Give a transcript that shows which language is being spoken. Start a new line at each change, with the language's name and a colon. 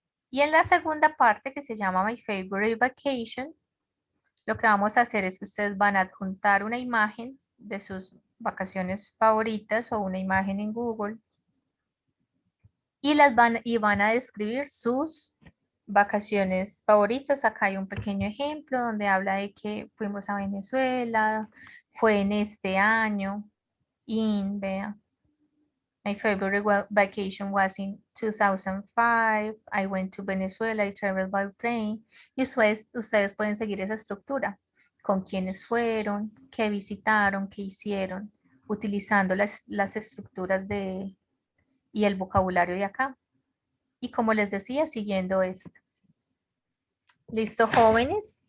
Spanish: Y en la segunda parte, que se llama My Favorite Vacation, lo que vamos a hacer es que ustedes van a adjuntar una imagen de sus vacaciones favoritas o una imagen en Google y van a describir sus vacaciones favoritas. Acá hay un pequeño ejemplo donde habla de que fuimos a Venezuela, fue en este año, vea.
English: My favorite vacation was in 2005. I went to Venezuela. I traveled by plane.
Spanish: Y ustedes pueden seguir esa estructura. Con quiénes fueron, qué visitaron, qué hicieron, utilizando las estructuras y el vocabulario de acá. Y como les decía, siguiendo esto. Listo, jóvenes.